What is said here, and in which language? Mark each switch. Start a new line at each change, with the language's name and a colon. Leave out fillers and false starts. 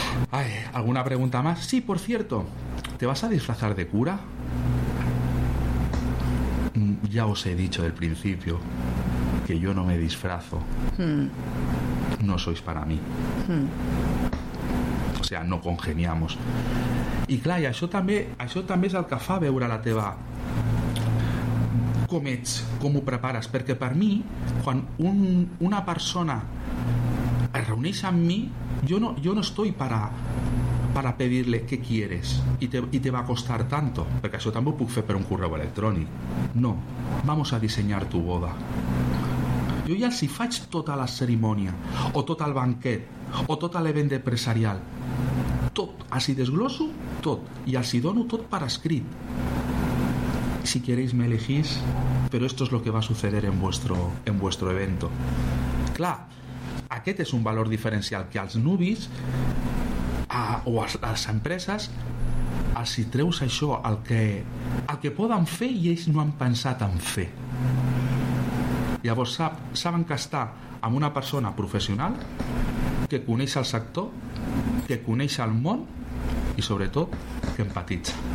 Spanish: Ay, ¿alguna pregunta más? Sí, por cierto, ¿te vas a disfrazar de cura? Ya os he dicho del principio que yo no me disfrazo. No sois para mí. sea, no congeniamos.
Catalan: I clar, i això també és el que fa veure la teva com ets, com ho prepares, perquè per mi, quan una persona es reuneix amb mi, jo no
Spanish: estoy para pedirle qué quieres y te va a costar tanto,
Catalan: perquè això també ho puc fer per un correu electrònic.
Spanish: No, vamos a dissenyar tu boda.
Catalan: Jo ja si faig tota la cerimònia o tot el banquet o tot l'event empresarial, tot, así desgloso tot i así dono tot per escrit.
Spanish: Si queréis me elegís, pero esto es lo que va a suceder en vuestro evento.
Catalan: Clar, aquest és un valor diferencial que als nubis o a les empreses els hi treus això, el que poden fer i ells no han pensat en fer. Llavors saben que està amb una persona professional que coneix el sector, que coneix el món i sobretot que empatitza.